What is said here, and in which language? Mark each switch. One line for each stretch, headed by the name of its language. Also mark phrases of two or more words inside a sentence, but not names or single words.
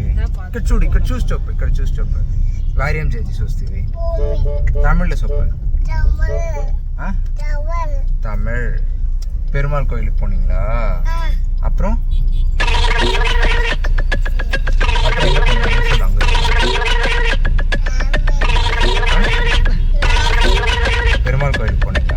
Telugu: ఇక్కడ చూడు, ఇక్కడ చూసి చెప్పు, ఇక్కడ చూసి చెప్పు. వార్యం చేసి చూస్తేవి.
Tamil: தமிழ்ல சொல்லு. தமிழ். பெருமாள் கோயிலுக்கு போனீங்களா? அப்புறம் பெருமாள் கோயிலுக்கு போனீங்களா?